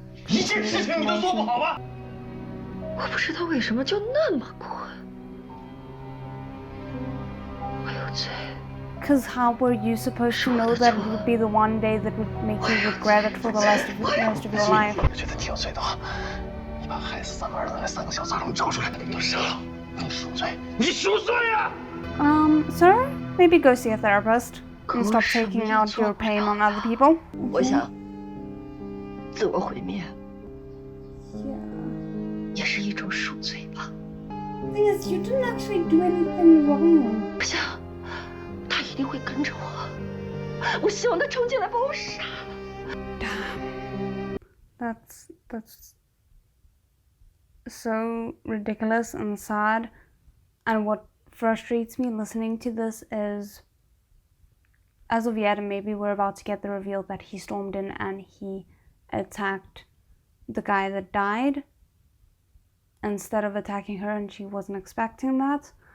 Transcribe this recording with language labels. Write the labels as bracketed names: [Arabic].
[Chinese] 一件事情你都做不好吗？我不知道为什么就那么困。我有罪。 [English] Because how were you supposed to know that it would be the one day that would make you regret it for the rest of your life? [Chinese] 我觉得你有罪的话，你把害死咱们儿子那3个小杂种找出来，都杀了，你赎罪，你赎罪呀 [English] ！Sir, maybe go see a therapist and stop taking out your pain on other people. [Chinese] 我想自我毁灭，也是一种赎罪吧。 [English] The thing is, you didn't actually do anything wrong. [Chinese] 不行，他一定会跟着我。我希望他冲进来把我杀了。 [English] That's so ridiculous and sad. And what frustrates me listening to this is, as of yet, and maybe we're about to get the reveal that he stormed in and he attacked the guy that died instead of attacking her, and she wasn't expecting that.